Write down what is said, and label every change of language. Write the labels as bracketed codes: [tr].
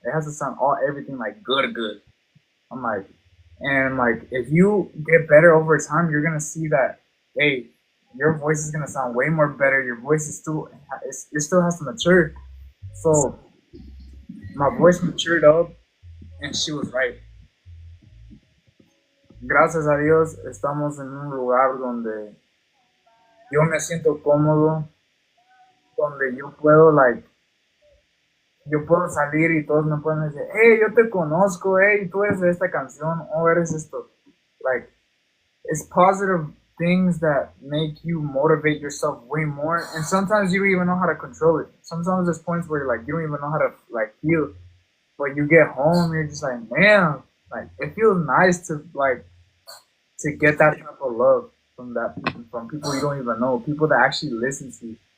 [en] It has to sound everything like good. I'm like, and like if you get better over time, you're gonna see that, hey, your voice is gonna sound way more better. Your voice is it still has to mature. So my voice matured up, and she was right. [es] Gracias a Dios estamos en un lugar donde yo me siento cómodo, donde yo puedo salir y todos me pueden decir, hey, yo te conozco, hey, tú eres de esta canción, o eres esto. [en] Like, it's positive things that make you motivate yourself way more, and sometimes you don't even know how to control it. Sometimes there's points where like you don't even know how to like feel, but you get home, you're just like, man, like it feels nice to get that type of love from people you don't even know, people that actually listen to you.